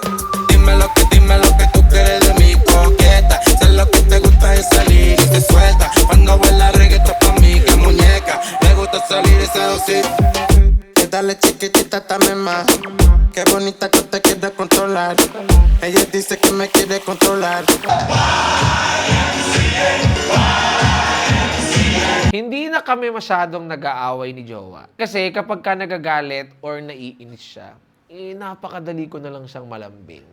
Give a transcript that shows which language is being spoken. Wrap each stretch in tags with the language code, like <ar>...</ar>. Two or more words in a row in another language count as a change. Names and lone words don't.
<es>Dime lo que tú quieres de mi coqueta. Sé lo que te gusta es salir y se suelta. Cuando baila reggaetón pa' mí que muñeca. Le gusta salir y seducir. Dale chiquitita también más. Qué bonita que te quiere controlar. Ella dice que me quiere controlar.</es> <tl>Hindi na kami masyadong nag-aaway ni Jowa. Kasi kapag ka nagagalit or naiinis siya, napakadali ko na lang siyang malambing.</tl>